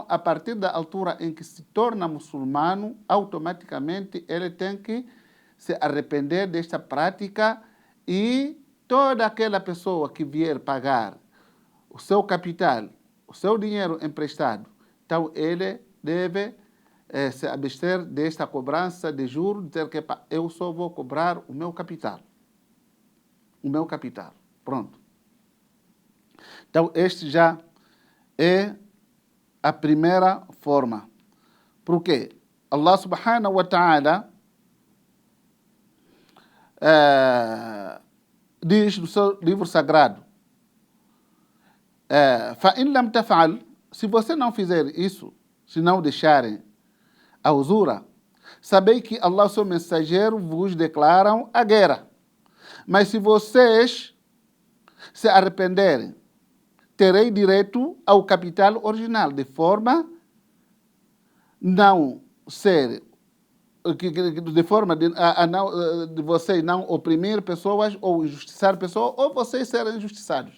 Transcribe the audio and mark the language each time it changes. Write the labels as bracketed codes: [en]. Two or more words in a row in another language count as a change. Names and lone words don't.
[pt] a partir da altura em que se torna muçulmano, automaticamente ele tem que se arrepender desta prática e toda aquela pessoa que vier pagar o seu capital, o seu dinheiro emprestado, então ele deve se abster desta cobrança de juros, dizer que eu só vou cobrar o meu capital. O meu capital. Pronto. Então, este já é a primeira forma. Por quê? [ar] الله سبحانه وتعالى [pt] diz no seu livro sagrado, [ar] فَإِنْ لَمْ تَفْعَلْ, [pt] se você não fizer isso, se não deixarem a usura, sabei que Allah e seu mensageiro vos declaram a guerra. Mas se vocês se arrependerem, terei direito ao capital original, de forma não ser, de forma de vocês não oprimir pessoas ou injustiçar pessoas, ou vocês serem injustiçados.